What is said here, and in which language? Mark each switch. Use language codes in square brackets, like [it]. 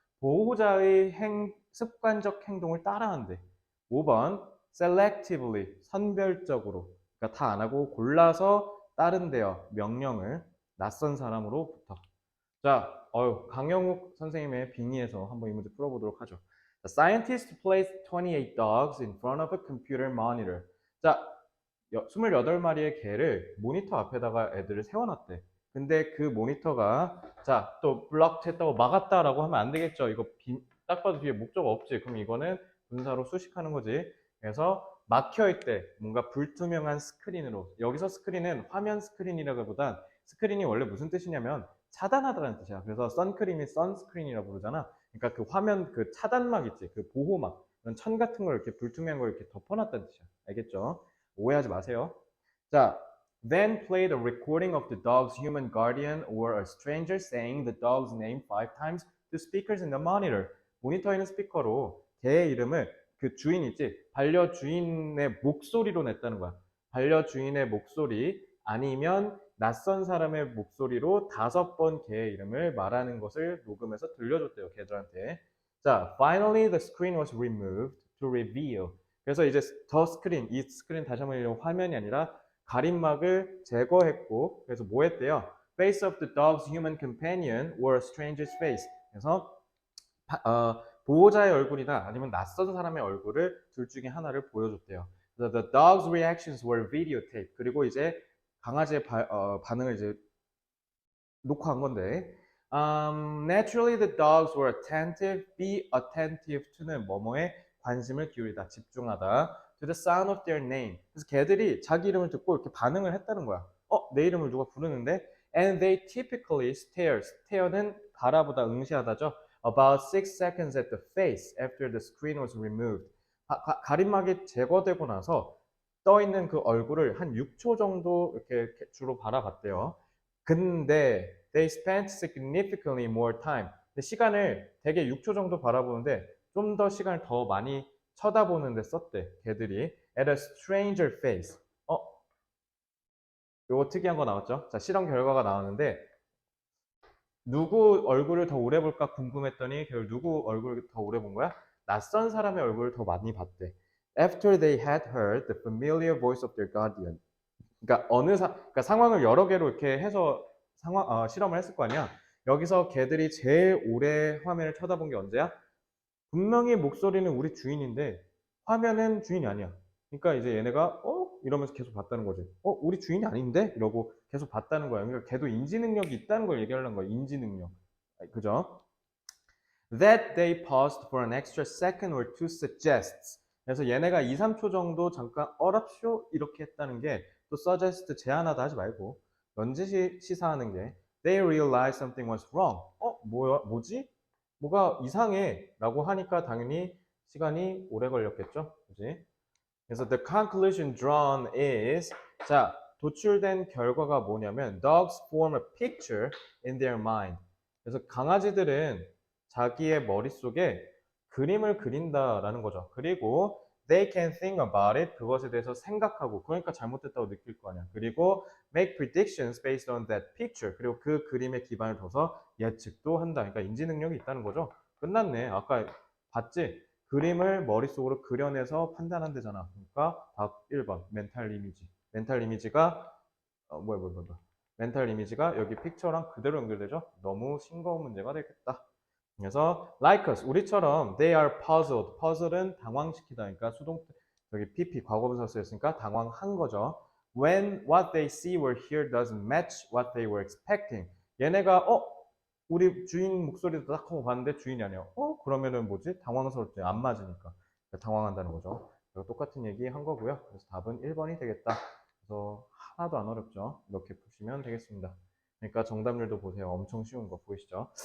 [ko] 보호자의 습관적 행동을 따라한대. 5번 selectively 선별적으로. 그러니까 다 안 하고 골라서 따른대요. 명령을 낯선 사람으로부터. 자, 강영욱 선생님의 빙의에서 한번 이 문제 풀어보도록 하죠. [en] The scientist placed 28 dogs in front of a computer monitor. [ko] 자, 28마리의 개를 모니터 앞에다가 애들을 세워놨대. 근데 그 모니터가 자, 또 블럭 했다고 막았다라고 하면 안 되겠죠. 이거 딱 봐도 뒤에 목적 없지. 그럼 이거는 분사로 수식하는 거지. 그래서 막혀있대. 뭔가 불투명한 스크린으로. 여기서 스크린은 화면 스크린이라기보단 스크린이 원래 무슨 뜻이냐면 차단하다라는 뜻이야. 그래서 선크림이 선스크린이라고 부르잖아. 그러니까 그 화면 그 차단막 있지. 그 보호막. 그런 천 같은 걸 이렇게 불투명한 걸 이렇게 덮어놨다는 뜻이야. 알겠죠? 오해하지 마세요. [en] 자, then played a recording of the dog's human guardian or a stranger saying the dog's name 5 times to speakers in the monitor. [ko] 모니터에 있는 스피커로 개의 이름을 그 주인 있지? 반려주인의 목소리로 냈다는 거야. 반려주인의 목소리 아니면 낯선 사람의 목소리로 5번 개의 이름을 말하는 것을 녹음해서 들려줬대요, 개들한테. [en] 자, finally the screen was removed to reveal. [ko] 그래서 이제 더 스크린, 이 스크린 다시 한번 이런 화면이 아니라 가림막을 제거했고, 그래서 뭐 했대요? [en] Face of the dog's human companion or a stranger's face. [ko] 그래서 보호자의 얼굴이나 아니면 낯선 사람의 얼굴을 둘 중에 하나를 보여줬대요. [en] 그래서 the dog's reactions were videotaped. [ko] 그리고 이제 강아지의 반응을 이제 녹화한 건데, [en] naturally the dogs were attentive. [ko] Be attentive to는 뭐뭐에 관심을 기울이다, 집중하다. [en] To the sound of their name. [ko] 그래서 개들이 자기 이름을 듣고 이렇게 반응을 했다는 거야. 내 이름을 누가 부르는데? [en] And they typically stare. [ko] stare는 바라보다, 응시하다죠. [en] About 6 seconds at the face after the screen was removed. [ko] 가림막이 제거되고 나서 떠 있는 그 얼굴을 한 6초 정도 이렇게 주로 바라봤대요. [en] 근데 they spent significantly more time. [ko] 근데 시간을 되게 6초 정도 바라보는데 좀 더 시간을 더 많이 쳐다보는데 썼대, 걔들이. [en] At a stranger face. [ko] 요거 특이한 거 나왔죠? 자, 실험 결과가 나왔는데 누구 얼굴을 더 오래 볼까 궁금했더니 결국 누구 얼굴을 더 오래 본 거야? 낯선 사람의 얼굴을 더 많이 봤대. [en] After they had heard the familiar voice of their guardian. [ko] 그러니까 그러니까 상황을 여러 개로 이렇게 해서 실험을 했을 거 아니야. 여기서 걔들이 제일 오래 화면을 쳐다본 게 언제야? 분명히 목소리는 우리 주인인데 화면은 주인이 아니야. 그러니까 이제 얘네가 이러면서 계속 봤다는 거지. 우리 주인이 아닌데? 이러고 계속 봤다는 거야. 그러니까 걔도 인지 능력이 있다는 걸 얘기하려는 거야. 인지 능력. 그죠? [en] That they paused for an extra second or two suggests. [ko] 그래서 얘네가 2, 3초 정도 잠깐 어랍쇼 이렇게 했다는 게 또 suggest 제안하다 하지 말고 넌지시 시사하는 게 [en] they realized something was wrong. [ko] 뭐지? 뭐가 이상해 라고 하니까 당연히 시간이 오래 걸렸겠죠. 그지? [en] 그래서 the conclusion drawn is [ko] 자, 도출된 결과가 뭐냐면 [en] dogs form a picture in their mind. [ko] 그래서 강아지들은 자기의 머릿속에 그림을 그린다라는 거죠. [en] 그리고 they can think about it. [ko] 그것에 대해서 생각하고, 그러니까 잘못됐다고 느낄 거 아니야. [en] 그리고 make predictions based on that picture. [ko] 그리고 그 그림에 기반을 둬서 예측도 한다. 그러니까 인지 능력이 있다는 거죠. 끝났네. 아까 봤지? 그림을 머릿속으로 그려내서 판단한대잖아. 그러니까 답 1번 멘탈 이미지. 멘탈 이미지가 멘탈 이미지가 여기 픽처랑 그대로 연결되죠? 너무 싱거운 문제가 되겠다. [en] 그래서 like us, [ko] 우리처럼 [en] they are puzzled. [ko] puzzle은 당황시키다. 그러니까 여기 PP 과거분사 쓰였으니까 당황한 거죠. [en] When what they see or hear doesn't match what they were expecting. [ko] 얘네가 우리 주인 목소리도 딱 하고 봤는데 주인이 아니야. 그러면은 뭐지? 당황스럽지. 안 맞으니까. 당황한다는 거죠. 똑같은 얘기 한 거고요. 그래서 답은 1번이 되겠다. 그래서 하나도 안 어렵죠. 이렇게 푸시면 되겠습니다. 그러니까 정답률도 보세요. 엄청 쉬운 거 보이시죠?